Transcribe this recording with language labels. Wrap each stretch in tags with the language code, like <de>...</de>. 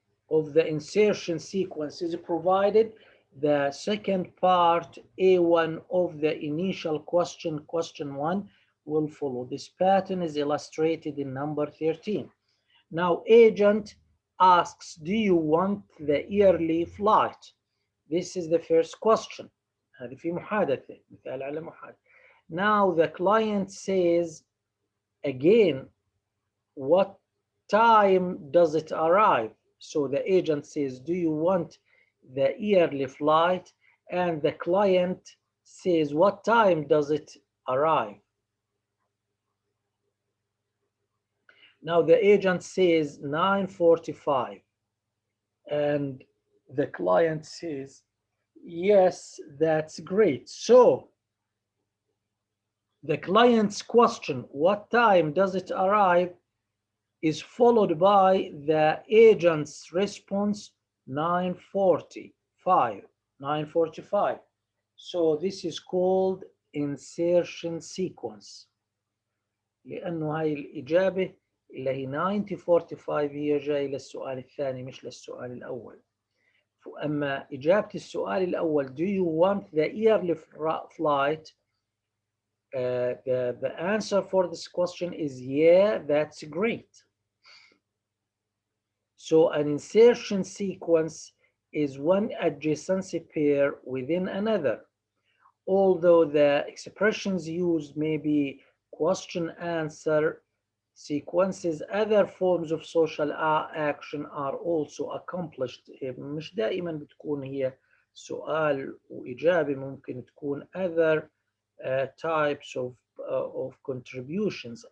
<en>of the insertion sequence is provided, the second part A1 of the initial question, question 1, will follow. This pattern is illustrated in number 13. Now agent asks, do you want the yearly flight? This is the first question.</en> <ar>هذه في محادثة، مثال على محادثة.</ar> <en>Now the client says again, what time does it arrive? So the agent says, do you want the yearly flight? And the client says, what time does it arrive? Now the agent says 9:45 and the client says, yes, that's great. So the client's question, what time does it arrive, is followed by the agent's response 9:45. 9:45. So this is called insertion sequence.</en> <ar>لأنه هاي الإجابة اللي هي 9:45 هي جاي للسؤال الثاني مش للسؤال الأول. أما إجابة السؤال الأول,</ar> <en>do you want the yearly flight? The answer for this question is yeah, that's great. So an insertion sequence is one adjacency pair within another. Although the expressions used may be question answer sequences, other forms of social action are also accomplished.</en> <ar>مش دائما بتكون هي سؤال وإجابة، ممكن تكون</ar> <en>other types of contributions.</en>